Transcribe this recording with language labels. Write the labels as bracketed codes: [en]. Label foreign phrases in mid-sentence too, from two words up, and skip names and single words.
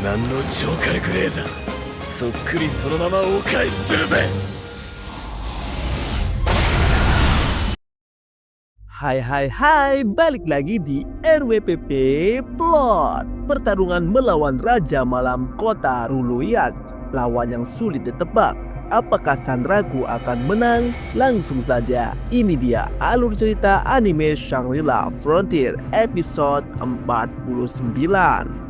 [ja] 慢の超火力レーザーそっくりそのままお返しするぜ。 [id] Hai, balik lagi di RWPP Plot. Pertarungan melawan Raja Malam Kota Ruluyat, lawan yang sulit ditebak. Apakah Sanraku akan menang? Langsung saja, ini dia alur cerita anime Shangri-La Frontier episode 49.